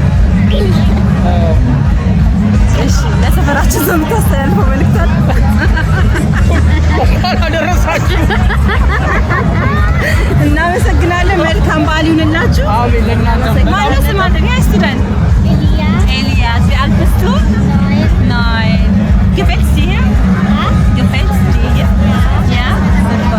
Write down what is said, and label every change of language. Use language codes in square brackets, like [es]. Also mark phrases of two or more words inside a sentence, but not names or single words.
[am] እሺ ለሰፈራችን ሰው የምታስተላልፈው መልእክት አለ? እንኳን አደረሳችሁ። እናመሰግናለን። መልካም በዓል ይሁንላችሁ። አሜን። ለእናንተ ማነው ስማችሁ? ያ ስቱደንት [de] Elias, wie alt bist du? 9. Gefällt's dir? Gefällt's dir? Ja? Super.